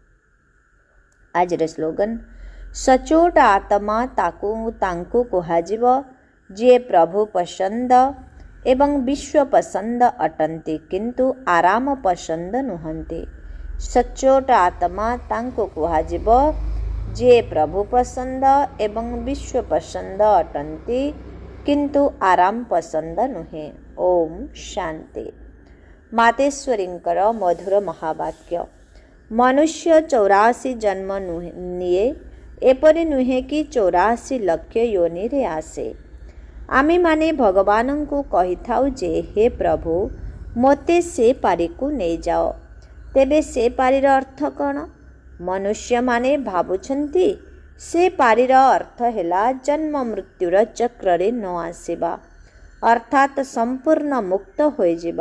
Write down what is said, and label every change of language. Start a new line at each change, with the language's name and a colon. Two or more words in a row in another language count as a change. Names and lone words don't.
Odia: ଆଜିର ସ୍ଲୋଗାନ ସଚୋଟ ଆତ୍ମା ତାଙ୍କୁ କୁହାଯିବ ଯେ ପ୍ରଭୁ ପସନ୍ଦ ଏବଂ ବିଶ୍ୱ ପସନ୍ଦ ଅଟନ୍ତି କିନ୍ତୁ ଆରାମ ପସନ୍ଦ ନୁହନ୍ତି। ସଚୋଟ ଆତ୍ମା ତାଙ୍କୁ କୁହାଯିବ ଯେ ପ୍ରଭୁ ପସନ୍ଦ ଏବଂ ବିଶ୍ୱ ପସନ୍ଦ ଅଟନ୍ତି କିନ୍ତୁ ଆରାମ ପସନ୍ଦ ନୁହେଁ। ଓମ୍ ଶାନ୍ତି। ମାତେଶ୍ୱରୀଙ୍କର ମଧୁର ମହାବାକ୍ୟ। ମନୁଷ୍ୟ 84 ଜନ୍ମ ନିଏ ଏପରି ନୁହେଁ କି 84 ଲକ୍ଷ ଯୋନି ରେ ଆସେ। ଆମେ ମାନେ ଭଗବାନ କୋ କହି ଥାଉ ଯେ ହେ ପ୍ରଭୁ ମୋତେ ସେ ପାରି କୋ
Hindi: नहीं जाओ।
Odia: ତେବେ ସେ ପାରିର ଅର୍ଥ କଉଣ? ମନୁଷ୍ୟ ମାନେ ଭାବୁଛନ୍ତି ସେ ପାରିର ଅର୍ଥ ହେଲା ଜନ୍ମ ମୃତ୍ୟୁର ଚକ୍ର ରେ ନ ଆସିବା ଅର୍ଥାତ ସମ୍ପୂର୍ଣ୍ଣ ମୁକ୍ତ ହୋଇ ଯିବା।